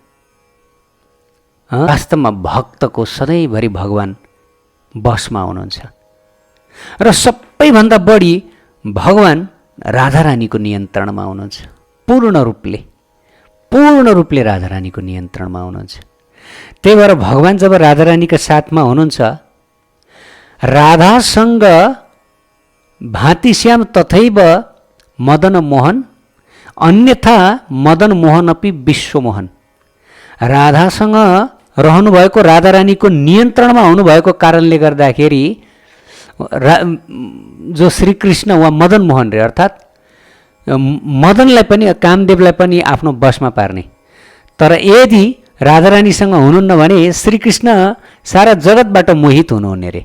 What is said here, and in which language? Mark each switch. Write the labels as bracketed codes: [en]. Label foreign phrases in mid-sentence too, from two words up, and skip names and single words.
[ne] वास्तवमा भक्तको सधैँभरि भगवान बसमा हुनुहुन्छ र सबैभन्दा बढी भगवान राधारानीको नियन्त्रणमा हुनुहुन्छ। पूर्ण रूपले राधारानीको नियन्त्रणमा हुनुहुन्छ। त्यही भएर भगवान जब राधारानीका साथमा हुनुहुन्छ, [sa] राधासँग भातिश्याम तथैव मदन मोहन, अन्यथा मदन मोहन अपि विश्वमोहन। [ne] राधासँग रहनुभएको, राधारानीको नियन्त्रणमा हुनुभएको कारणले गर्दाखेरि जो श्रीकृष्ण वा मदन मोहन रे, अर्थात् मदनलाई पनि, कामदेवलाई पनि आफ्नो बसमा पार्ने। तर यदि राधारानीसँग हुनुहुन्न भने श्रीकृष्ण सारा जगतबाट मोहित हुनुहुने रे।